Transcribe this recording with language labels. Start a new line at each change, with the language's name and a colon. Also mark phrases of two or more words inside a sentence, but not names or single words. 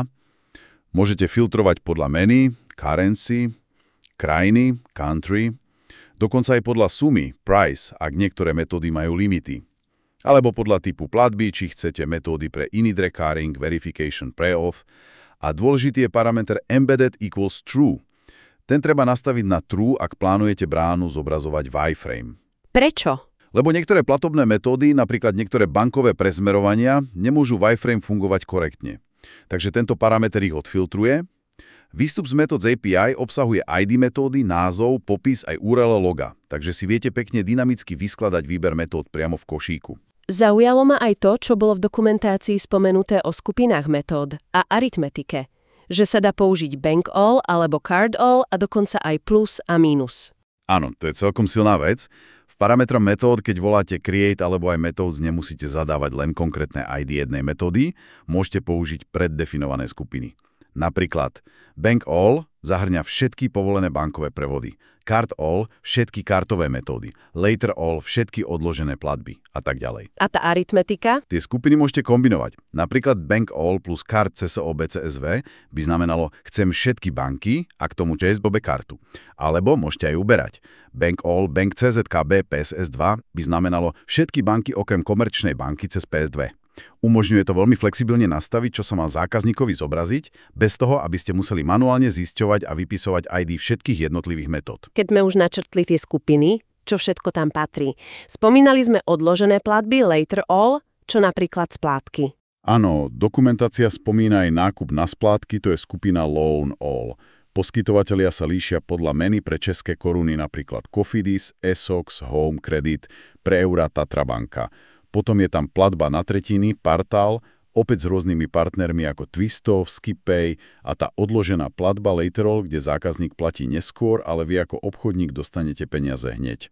Slovak: Môžete filtrovať podľa meny, currency, krajiny, country. Dokonca aj podľa sumy, price, ak niektoré metódy majú limity. Alebo podľa typu platby, či chcete metódy pre
English: init recurring,
Slovak: verification, pre-auth. A dôležitý je parameter
English: embedded equals true.
Slovak: Ten treba nastaviť na true, ak plánujete bránu zobrazovať v iframe. Prečo? Lebo niektoré platobné metódy, napríklad niektoré bankové prezmerovania, nemôžu v iframe fungovať korektne. Takže tento parameter ich odfiltruje. Výstup z metód z API obsahuje ID metódy, názov, popis aj URL loga, takže si viete pekne dynamicky vyskladať výber metód priamo v košíku. Zaujalo ma aj to, čo bolo v dokumentácii spomenuté o skupinách metód a aritmetike, že sa dá použiť
English: bank all
Slovak: alebo
English: card all
Slovak: a dokonca aj plus a mínus. Áno, to je celkom silná vec. V parametrom metód, keď voláte create alebo aj methods, nemusíte zadávať len konkrétne ID jednej metódy, môžete použiť preddefinované skupiny. Napríklad
English: bank all
Slovak: zahrňa všetky povolené bankové prevody,
English: card all
Slovak: všetky kartové metódy,
English: later all
Slovak: všetky odložené platby a tak ďalej. A tá aritmetika? Tie skupiny môžete kombinovať. Napríklad
English: bank all plus card
Slovak: CSO BCSV by znamenalo chcem všetky banky a k tomu JSBOB kartu. Alebo môžete aj uberať.
English: Bank all bank
Slovak: CZKB PSS2 by znamenalo všetky banky okrem komerčnej banky cez PS2. Umožňuje to veľmi flexibilne nastaviť, čo sa má zákazníkovi zobraziť, bez toho, aby ste museli manuálne zisťovať a vypisovať ID všetkých jednotlivých metód. Keď sme už načrtli tie skupiny, čo všetko tam patrí. Spomínali sme odložené platby,
English: later all,
Slovak: čo napríklad splátky. Áno, dokumentácia spomína aj nákup na splátky, to je skupina
English: loan all.
Slovak: Poskytovatelia sa líšia podľa meny pre české koruny, napríklad Cofidis, Essox, Home Credit, pre eura Tatra banka. Potom je tam platba na tretiny, Partál, opäť s rôznymi partnermi ako Twistov, SkipPay a tá odložená platba Laterall, kde zákazník platí neskôr, ale vy ako obchodník dostanete peniaze hneď.